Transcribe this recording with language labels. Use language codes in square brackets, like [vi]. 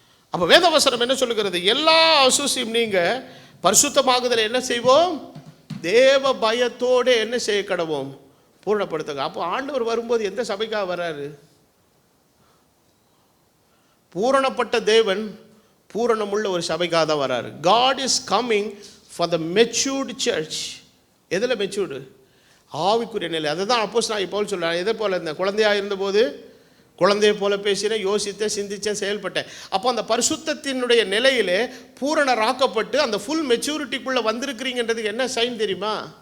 [ta] அப்போ வேதவசனம் என்ன சொல்லுகிறது? எல்லா அசுசியும் நீங்க பரிசுத்தமாகுதல் என்ன செய்வோம்? தேவ பயத்தோடு என்ன செய்ய கடவோம்? பூரணப்படுத்துங்க. அப்போ ஆண்டவர் வரும்போது எந்த சபைக்காக வர்றாரு? பூரணப்பட்ட தேவன் பூரணமுள்ள ஒரு சபைக்காக தான் வர்றாரு. [en] God is coming for the matured church. [ta] எதில் மெச்சூர்டு? ஆவிக்குரிய நிலை. அதை தான் அப்போஸ்தலனாகிய பவுல் சொல்கிறார். எதை போல இருந்தேன்? குழந்தையாக இருந்தபோது குழந்தையை போல பேசினேன், யோசித்தேன், சிந்தித்தேன், செயல்பட்டேன். அப்போ அந்த பரிசுத்தத்தினுடைய நிலையிலே பூரணராக்கப்பட்டு அந்த ஃபுல் மெச்சூரிட்டிக்குள்ளே வந்திருக்கிறீங்கன்றதுக்கு என்ன சைன் தெரியுமா?